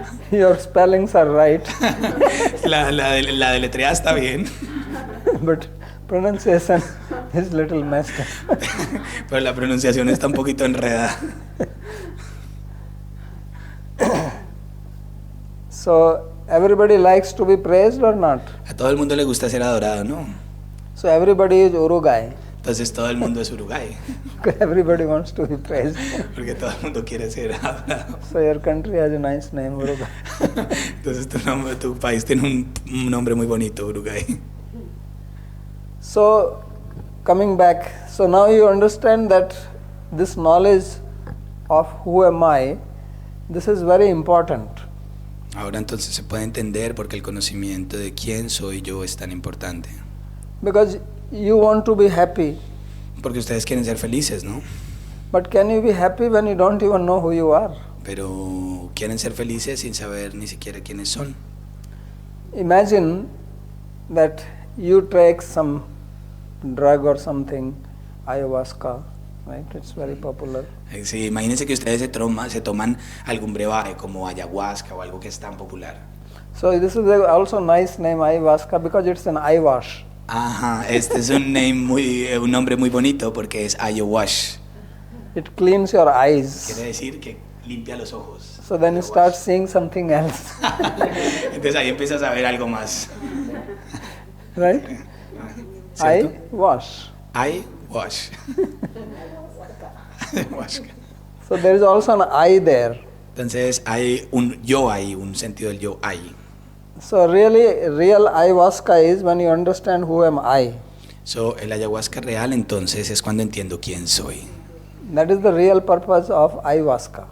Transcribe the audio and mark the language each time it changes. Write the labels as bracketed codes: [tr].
[en] Your spellings are right, [es] La deletreada está bien, [en] but pronunciation is little messed up. [es] pero la pronunciación está un poquito enredada. [en] So everybody likes to be praised or not? [es] A todo el mundo le gusta ser adorado, ¿no? [en] So everybody is Uruguay. [es] Entonces todo el mundo es Uruguay, [en] Everybody wants to be praised. [es] porque todo el mundo quiere ser adorado. [en] So your country has a nice name, Uruguay. [es] Entonces tu país tiene un nombre muy bonito, Uruguay. [en] So coming back, so now you understand that this knowledge of who am I, this is very important. [es] Ahora entonces se puede entender por qué el conocimiento de quién soy yo es tan importante. [en] Because you want to be happy, [es] Porque ustedes quieren ser felices, ¿no? [en] but can you be happy when you don't even know who you are? [es] Pero quieren ser felices sin saber ni siquiera quiénes son. [en] Imagine that you take some drug or something, ayahuasca, right? It's very popular. [es] Sí, imagínense que ustedes se toman algún brebaje como ayahuasca o algo que es tan popular. [en] So this is also nice name, ayahuasca, because it's an eye wash. [es] Ajá, este es un nombre muy bonito porque es ayahuasca. [en] It cleans your eyes. [es] Quiere decir que limpia los ojos. [en] So then you start seeing something else, [es] Entonces ahí empiezas a ver algo más. [en] right? [es] ¿Cierto? [en] Eye wash. [es] Ayahuasca. Ayahuasca. [en] So there is also an I there. [es] Entonces hay un yo ahí, un sentido del yo ahí. [en] So really, real ayahuasca is when you understand who am I. [es] So, el ayahuasca real entonces es cuando entiendo quién soy. [en] That is the real purpose of ayahuasca.